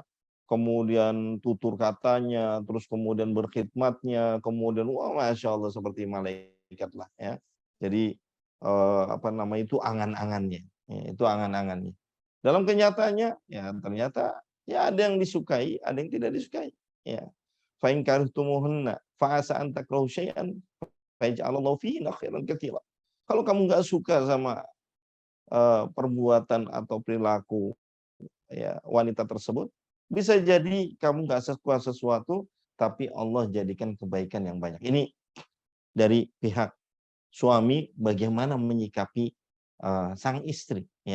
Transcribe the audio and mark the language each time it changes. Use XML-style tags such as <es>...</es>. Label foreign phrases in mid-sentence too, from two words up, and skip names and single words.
<id>Kemudian tutur katanya, terus kemudian berkhidmatnya, kemudian wah</id> <ar>ما شاء الله</ar> <id>seperti malaikat lah, ya. Jadi apa namanya itu angan-angannya, ya, itu angan-angannya. Dalam kenyataannya ya ternyata ya ada yang disukai, ada yang tidak disukai. Ya.</id> <ar>فإن كرهتموهن فعسى أن تكرهوا شيئا فيجعل الله فيه خيرا كثيرا.</ar> <id>Kalau kamu nggak suka sama perbuatan atau perilaku, ya, wanita tersebut, bisa jadi kamu nggak suka sesuatu, tapi Allah jadikan kebaikan yang banyak. Ini dari pihak suami bagaimana menyikapi sang istri, ya.</id>